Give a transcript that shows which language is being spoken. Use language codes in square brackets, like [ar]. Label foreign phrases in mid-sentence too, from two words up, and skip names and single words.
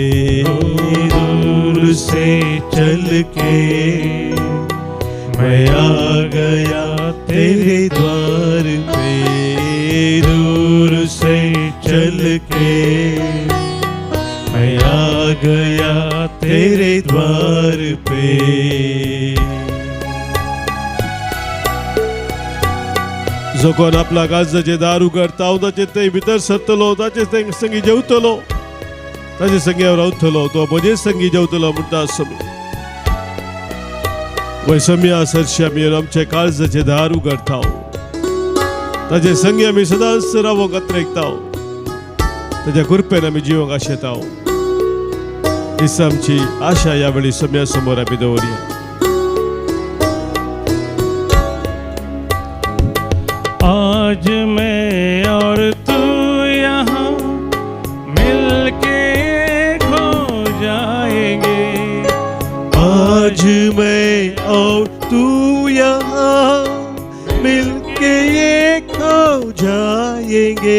[hi] दूर से चल के मैं आ गया तेरे द्वार पे. दूर से चल के मैं आ गया तेरे द्वार पे. [kok] जो कोण आपला काळजाचे दार उगडता ताचे ते भितर सरतलो, ताचे संगी जेवतलो, ताचे संगी रावतलो, तो म्हजे संगी जेवतलो म्हणटा स्वामी. वय स्वामी सरशी आमी आमचे काळजाचे दार उगडता, ताचे संगी आमी सदांच रावोंक आत्रेकता, ताच्या कृपेन आमी जिवंक आशेता. हीच आमची आशा ह्या वेळी स्वाम्या समोर आमी दवरया. [hi] आज मैं और तू यहाँ मिलके खो जाएंगे. आज मैं और तू यहाँ मिलके ये खो जाएंगे.